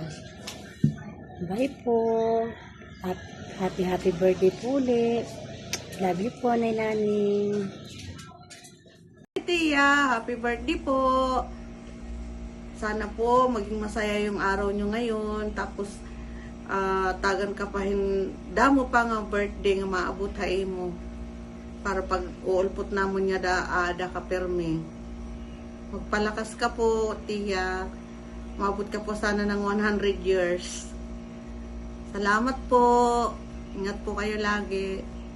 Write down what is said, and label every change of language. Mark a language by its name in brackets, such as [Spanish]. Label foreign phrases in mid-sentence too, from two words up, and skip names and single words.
[English] Bye po. [Filipino] At [English] happy birthday [Filipino] po ulit. [English] Love you po, Nay Naning. Tia, happy birthday po. [Filipino] Sana po maging masaya yung araw nyo ngayon. [Hiligaynon] Tapos tagan ka pa damo pa nga birthday nga maabot hay mo. Para pag uulpot namon niya da ka permi. [Filipino] Magpalakas ka po, Tia. Maabot ka po sana ng 100 years. Salamat po. Ingat po kayo lagi.